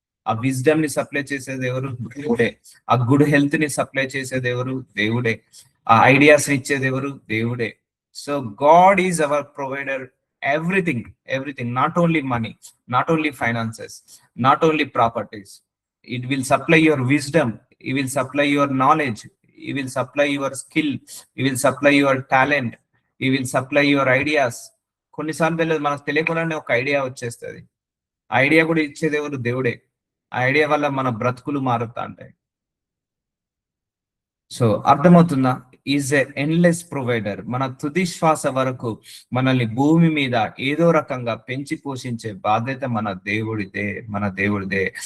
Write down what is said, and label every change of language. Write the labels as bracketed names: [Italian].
[Telugu] ఆ విజ్డమ్ ని సప్లై చేసేది ఎవరు? దేవుడే. ఆ గుడ్ హెల్త్ ని సప్లై చేసేది ఎవరు? దేవుడే. ఆ ఐడియాస్ ఇచ్చేది ఎవరు? దేవుడే. [English] So God is our provider. Everything, everything, not only money, not only finances, not only properties. It will supply your wisdom, it will supply your knowledge, it will supply your skill, it will supply your talent, it will supply your ideas. [Telugu] కొన్నిసార్లు తెలియదు, మనకు తెలియకుండానే ఒక idea వచ్చేస్తుంది. ఆ idea కూడా ఇచ్చేది ఎవరు? దేవుడే. ఆ ఐడియా వల్ల మన బ్రతుకులు మారుతా ఉంటాయి. సో అర్థమవుతుందా? [English] Is a endless provider. [Telugu] మన తుది శ్వాస వరకు మనల్ని భూమి మీద ఏదో రకంగా పెంచి పోషించే బాధ్యత మన దేవుడిదే, మన దేవుడిదే.